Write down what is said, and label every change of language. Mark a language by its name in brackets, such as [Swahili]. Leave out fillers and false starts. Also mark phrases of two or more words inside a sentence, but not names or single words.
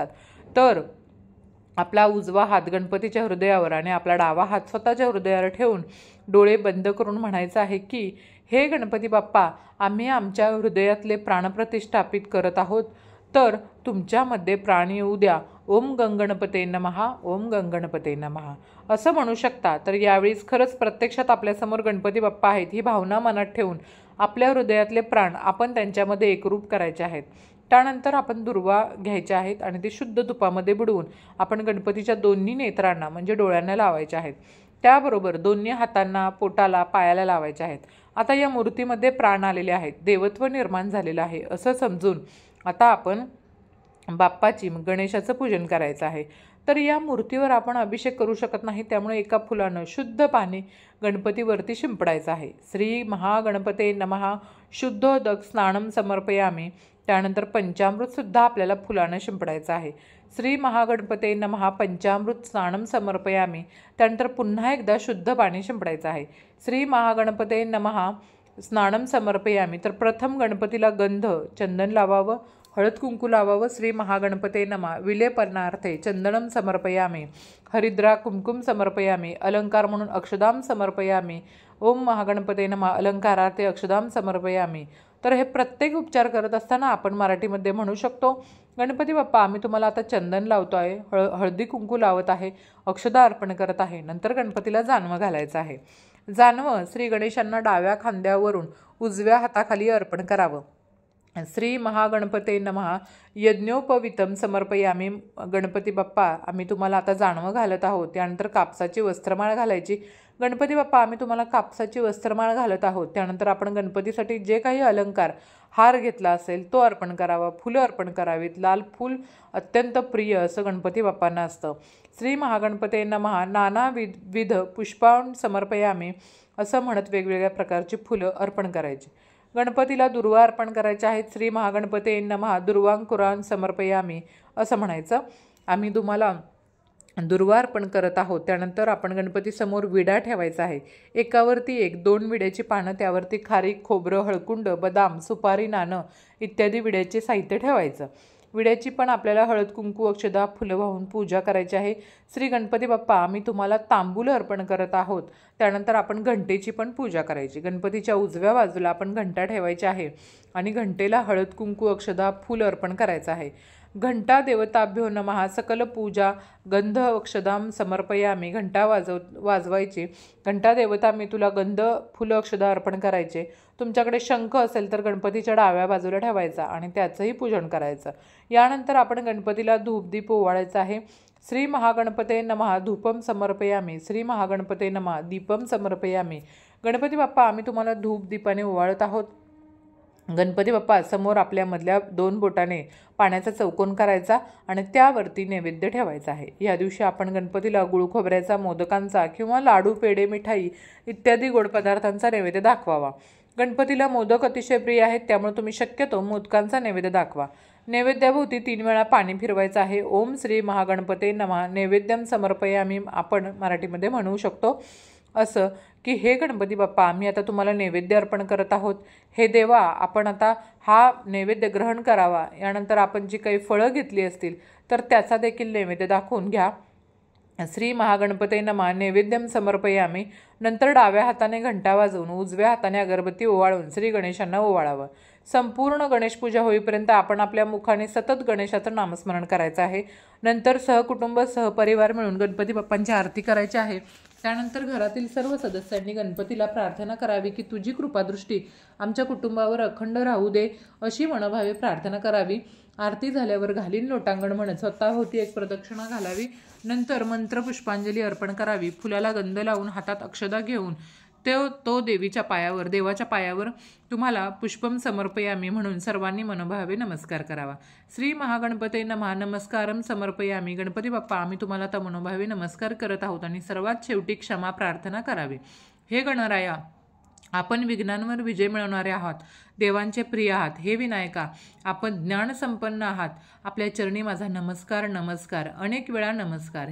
[Marathi] तर आपला उजवा हात गणपतीच्या हृदयावर आणि आपला डावा हात स्वतःच्या हृदयावर ठेवून डोळे बंद करून म्हणायचं आहे की हे गणपती बाप्पा आम्ही आमच्या हृदयातले प्राणप्रतिष्ठापित करत आहोत, तर तुमच्यामध्ये प्राण येऊ द्या। [Sanskrit] ओम गंगणपते नमः, ओम गंगणपते नमः [Marathi] असं म्हणू शकता। तर यावेळीच खरंच प्रत्यक्षात आपल्यासमोर गणपती बाप्पा आहेत ही भावना मनात ठेवून आपल्या हृदयातले प्राण आपण त्यांच्यामध्ये एकरूप करायचे आहेत। त्यानंतर आपण दुर्वा घ्यायचे आहेत आणि ते शुद्ध तुपामध्ये बुडवून आपण गणपतीच्या दोन्ही नेत्रांना म्हणजे डोळ्यांना लावायचे आहेत। त्याबरोबर दोन्ही हातांना, पोटाला, पायाला लावायचे आहेत। आता या मूर्तीमध्ये प्राण आलेले आहेत, देवत्व निर्माण झालेलं आहे असं समजून आता आपण बाप्पाची गणेशाचं पूजन करायचं आहे। तर या मूर्तीवर आपण अभिषेक करू शकत नाही, त्यामुळे एका फुलानं शुद्ध पाणी गणपतीवरती शिंपडायचं आहे। [Sanskrit] श्री महागणपते नमः शुद्धोदक स्नानम समर्पयामी। [Marathi] त्यानंतर पंचामृत सुद्धा आपल्याला फुलानं शिंपडायचं आहे। [Sanskrit] श्री महागणपते नमः पंचामृत स्नानम समर्पयामी। [Marathi] त्यानंतर पुन्हा एकदा शुद्ध पाणी शिंपडायचं आहे। [Sanskrit] श्री महागणपते नमः स्नानम समर्पयामी। [Marathi] तर प्रथम गणपतीला गंध, चंदन लावावं, हळद कुंकू लावावं। [Sanskrit] श्री महागणपते नमः विलेपनार्थे चंदनम समर्पयामी, हरिद्रा कुमकुम समर्पयामी, [Marathi] अलंकार म्हणून [Sanskrit] अक्षदाम समर्पयामी। ओम महागणपते नमः अलंकारार्थे अक्षदाम समर्पयामी। [Marathi] तर हे प्रत्येक उपचार करत असताना आपण मराठीमध्ये म्हणू शकतो, गणपती बाप्पा आम्ही तुम्हाला आता चंदन लावतो आहे, हळदी कुंकू लावत आहे, अक्षदा अर्पण करत आहे। नंतर गणपतीला जानवं घालायचं आहे। जानवं श्री गणेशांना डाव्या खांद्यावरून उजव्या हाताखाली अर्पण करावं। [Sanskrit] श्री महागणपते नमः यज्ञोपवितम समर्पयामी। [Marathi] गणपती बाप्पा आम्ही तुम्हाला आता जानवं घालत आहोत। त्यानंतर कापसाची वस्त्रमाळ घालायची। गणपती बाप्पा आम्ही तुम्हाला कापसाची वस्त्रमाळ घालत आहोत। त्यानंतर आपण गणपतीसाठी जे काही अलंकार, हार घेतला असेल तो अर्पण करावा, फुलं अर्पण करावीत। लाल फूल अत्यंत प्रिय असं गणपती बाप्पांना असतं। [Sanskrit] श्री महागणपते नमः नानाविध पुष्पां समर्पयामी [Marathi] असं म्हणत वेगवेगळ्या प्रकारची फुलं अर्पण करायची। गणपतीला दुर्वा अर्पण करायच्या आहेत। [Sanskrit] श्री महागणपते नमः दुर्वांकुरान समर्पयामी [Marathi] असं म्हणायचं। आम्ही तुम्हाला दुर्वा अर्पण करत आहोत। त्यानंतर आपण गणपतीसमोर विडा ठेवायचा आहे, एकावरती एक, 2 विड्याची पानं, त्यावरती खारीक, खोबरं, हळकुंड, बदाम, सुपारी, नाणं इत्यादी विड्याचे साहित्य ठेवायचं। विड्याची पण आपल्याला हळद कुंकू अक्षदा फुलं वाहून पूजा करायची आहे। श्री गणपती बाप्पा आम्ही तुम्हाला तांबूल अर्पण करत आहोत। त्यानंतर आपण घंटेची पण पूजा करायची। गणपतीच्या उजव्या बाजूला आपण घंटा ठेवायची आहे आणि घंटेला हळद कुंकू अक्षदा फुल अर्पण करायचं आहे। [Sanskrit] घंटा देवताभ्यो नमः सकल पूजा गंध अक्षदाम समर्पयामी। [Marathi] घंटा वाजवायची। घंटा देवता मी तुला गंध फुलं अक्षदा अर्पण करायचे। तुमच्याकडे शंख असेल तर गणपतीच्या डाव्या बाजूला ठेवायचा आणि त्याचंही पूजन करायचं। यानंतर आपण गणपतीला धूपदीप ओवाळायचा आहे। [Sanskrit] श्री महागणपते नमः धूपम समर्पयामी। श्री महागणपते नमः दीपम समर्पयामी। [Marathi] गणपती बाप्पा आम्ही तुम्हाला धूप दीपाने ओवाळत आहोत। गणपती बाप्पा समोर आपल्या मधल्या 2 बोटाने पाण्याचा चौकोन करायचा आणि त्यावरती नैवेद्य ठेवायचा आहे। या दिवशी आपण गणपतीला गुळ खोबऱ्याचा, मोदकांचा किंवा लाडू, पेढे, मिठाई इत्यादी गोड पदार्थांचा नैवेद्य दाखवावा। गणपतीला मोदक अतिशय प्रिय आहेत, त्यामुळे तुम्ही शक्यतो मोदकांचा नैवेद्य दाखवा। नैवेद्याभोवती 3 वेळा पाणी फिरवायचं आहे। [Sanskrit] ओम श्री महागणपते नमः नैवेद्यम समर्पयामी [Marathi] आपण मराठीमध्ये म्हणू शकतो असं की हे गणपती बाप्पा, आम्ही आता तुम्हाला नैवेद्य अर्पण करत आहोत। हे देवा, आपण आता हा नैवेद्य ग्रहण करावा। यानंतर आपण जी काही फळं घेतली असतील तर त्याचा देखील नैवेद्य दाखवून घ्या। [Sanskrit] श्री महागणपते नमः नैवेद्यम समर्पयामी। [Marathi] नंतर डाव्या हाताने घंटा वाजवून उजव्या हाताने अगरबत्ती ओवाळून श्री गणेशांना ओवाळावं। संपूर्ण गणेश पूजा होईपर्यंत आपण आपल्या मुखाने सतत गणेशाचं नामस्मरण करायचं आहे। नंतर सहकुटुंब सहपरिवार मिळून गणपती बाप्पांची आरती करायची आहे। त्यानंतर घरातील सर्व सदस्यांनी गणपतीला प्रार्थना करावी की तुझी कृपादृष्टी आमच्या कुटुंबावर अखंड राहू दे अशी मनोभावे प्रार्थना करावी। आरती झाल्यावर घालीन लोटांगण म्हणत स्वतःभोवती एक प्रदक्षिणा घालावी। नंतर मंत्र पुष्पांजली अर्पण करावी। फुलाला गंध लावून हातात अक्षदा घेऊन तो देवाच्या पायावर तुम्हाला [Sanskrit] पुष्पम समर्पयामी [Marathi] म्हणून सर्वांनी मनोभावे नमस्कार करावा। [Sanskrit] श्री महागणपते नमः नमस्कारम समर्पयामी। [Marathi] गणपती बाप्पा, आम्ही तुम्हाला आता मनोभावे नमस्कार करत आहोत आणि सर्वात शेवटी क्षमा प्रार्थना करावी। हे गणराया, आपण विघ्नांवर विजय मिळवणारे आहात, देवांचे प्रिय आहात। हे विनायका, आपण ज्ञानसंपन्न आहात। आपल्या चरणी माझा नमस्कार नमस्कार, अनेक वेळा नमस्कार।